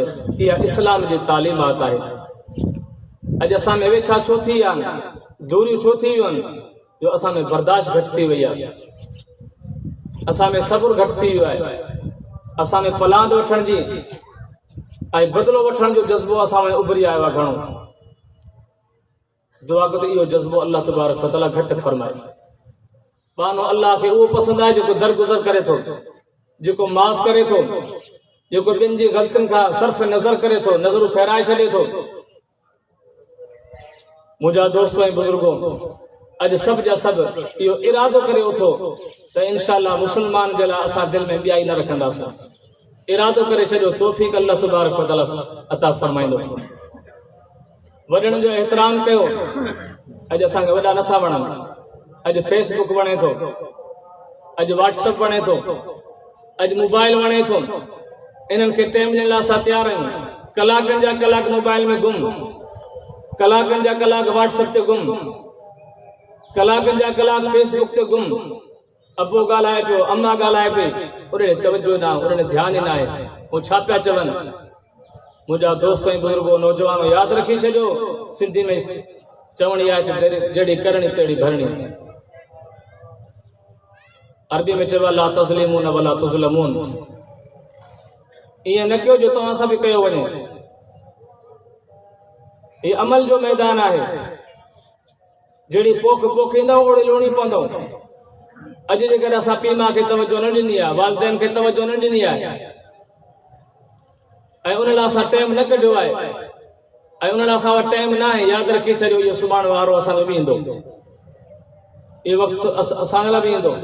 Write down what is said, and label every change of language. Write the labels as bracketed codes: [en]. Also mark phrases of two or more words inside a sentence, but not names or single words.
[sd] इहा इस्लाम जी तालीमात आहे। अॼु असां में वेछा छो थी विया आहिनि, दूरियूं छो थी वियूं आहिनि, जो असां में बर्दाश्त घटि थी वई आहे, असां में सब्र घटि थी वियो आहे, असां में पलांद वठण जी ऐं बदिलो वठण जो जज़्बो असां में उभरी आयो आहे घणो। दुआ कयो त इहो जज़्बो अल्लाह [ar] تبارك وتعالى [sd] घटि फरमाए। बानो अल्लाह खे उहो पसंदि आहे जेको दरगुज़र करे थो, जेको माफ़ करे थो, जेको ॿियनि जी ग़लतियुनि खां सर्फ़ नज़र करे थो, नज़रूं फेराए छॾे थो। मुंहिंजा दोस्त ऐं बुज़ुर्गो, अॼु सभु जा सभु इहो इरादो करे उथो त इंशाअल्लाह मुस्लमान जे लाइ असां दिलि में ॿियाई न रखंदासीं। इरादो करे छॾियो, तौफ़ीक़ अल्लाह [ar] تبارك وتعالى [sd] अता फरमाईंदो। वॾनि जो एहतराम कयो। अॼु असांखे वॾा नथा वणनि। अॼु फेसबुक वणे थो, अॼु व्हाट्सअप वणे थो, अॼु मोबाइल वणे थो। इन्हनि खे टाइम ॾियण लाइ असां तयारु आहियूं। कलाकनि जा कलाक मोबाइल में गुम, कलाकनि जा कलाक व्हाट्सअप ते गुम, कलाकनि जा कलाक फेसबुक ते गुम। अबो ॻाल्हाए पियो, अम्मा ॻाल्हाए पई, उन तवजो न, उन ध्यानु ई न आहे। हू छा पिया चवनि? मुंहिंजा दोस्त ऐं बुज़ुर्गो, नौजवान, यादि रखी छॾियो, सिंधी में चवणी आहे त जहिड़ी करणी तहिड़ी भरणी। अरबी में चयो [ar] لا تظلمون ولا تظلمون. [sd] ईअं न कयो जो तव्हां सां बि कयो वञे। हीउ अमल जो मैदान आहे। जहिड़ी पोख पोखींदव ओड़ी लोणी पवंदव। अॼु जेकॾहिं असां पीउ माउ खे तवजो न ॾिनी आहे, वालिदैन खे तवजो न ॾिनी आहे, ऐं उन लाइ असां टाइम न कढियो आहे, ऐं उन लाइ असां वटि टाइम न आहे, यादि रखी छॾियो इहो सुभाणे वारो असांजो बि ईंदो, इहो वक़्तु असां लाइ बि ईंदो।